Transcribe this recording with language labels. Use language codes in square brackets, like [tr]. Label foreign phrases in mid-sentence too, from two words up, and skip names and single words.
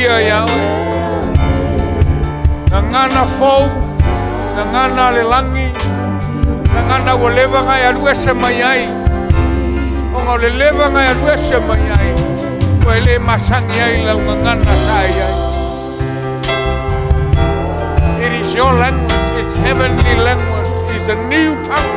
[en] Yahweh. Ngana fou, ngana lelangi, ngana woleva ngai alue se mai. Ongo le leva ngai alue se mai. Ko ele masangi ai la ngana sai ai. It is your language, it's heavenly language, it's a new tongue.